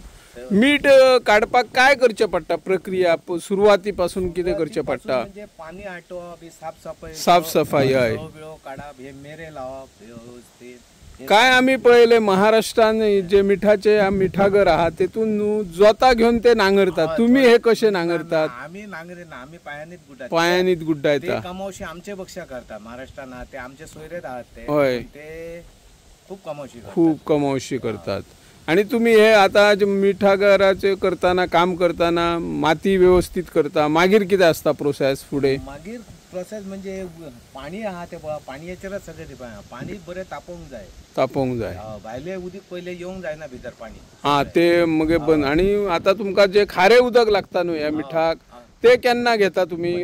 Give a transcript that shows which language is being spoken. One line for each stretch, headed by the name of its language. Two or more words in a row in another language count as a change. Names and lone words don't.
Konkani: मीठ काडपाक काय करचे पडटा? प्रक्रिया सुरवाती पासून कितें करचे पडटा? म्हणजे पाणी आटोवप, साफसफाई हय काडप, हे मेरे लावप व्यवस्थित. काय आम्ही पळयले महाराष्ट्रान जे मिठाचे मिठागर आहात तेतून जोता घेऊन ते नांगरतात. तुम्ही हे कसे नांगरतात? आम्ही नांगरिना, आम्ही पायांनीच गुड्डायता. कमावशी आमचे बक्षा करता महाराष्ट्रान. ते आमचे सोयरेत आहात ते. होय, ते खूप कमावशी करतात. आणि तुम्ही हे आता मिठागराचे करताना काम करताना माती व्यवस्थित करता, मागीर कितें असता प्रोसेस फुडें? मागीर प्रोसेस म्हणजे पाणी आहा ते पाणयाचेरच सगळे डिपेंड. पाणी बरें तापोवंक जाय. भायले उदीक पयले येवंक जायना भितर पाणी. हा, ते मगे बंद. आणि आता तुमका जे खारे उदक लागता न्हू ह्या मिठाक, ते केन्ना घेता तुम्ही?